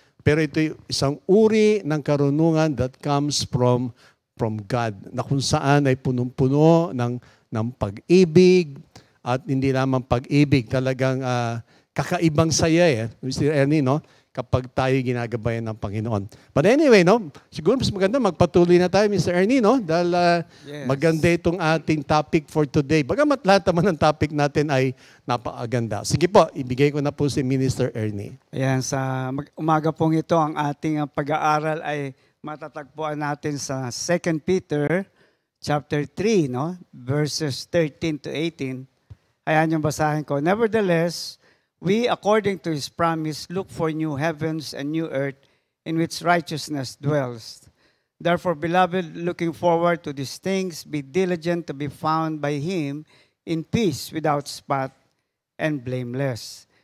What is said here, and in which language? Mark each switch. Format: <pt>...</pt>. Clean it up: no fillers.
<tl>Pero ito yung isang uri ng karunungan</tl> <en>that comes from God,</en> <tl>na kung saan ay punong-puno ng pag-ibig, at hindi lamang pag-ibig, talagang kakaibang saya Mr. Ernie, no? Kapag tayo ginagabayan ng Panginoon.</tl> <en>But anyway,</en> <tl>no? Siguro mas maganda magpatuloy na tayo, Mr. Ernie, no? Dahil</tl> <en>Yes.</en> <tl>maganda itong ating</tl> <en>topic for today.</en> <tl>Bagamat lahat naman ng topic natin ay napakaganda. Sige po, ibigay ko na po si Minister Ernie. Ayan, sa umaga pong ito, ang ating pag-aaral ay matatagpuan natin sa 2 Peter chapter 3, no?</tl> <en>Verses 13 to 18.</en> <tl>Ayan yung basahin ko.</tl> <en>Nevertheless, we, according to His promise, look for new heavens and new earth in which righteousness dwells. Therefore, beloved, looking forward to these things, be diligent to be found by Him in peace, without spot, and blameless.</en>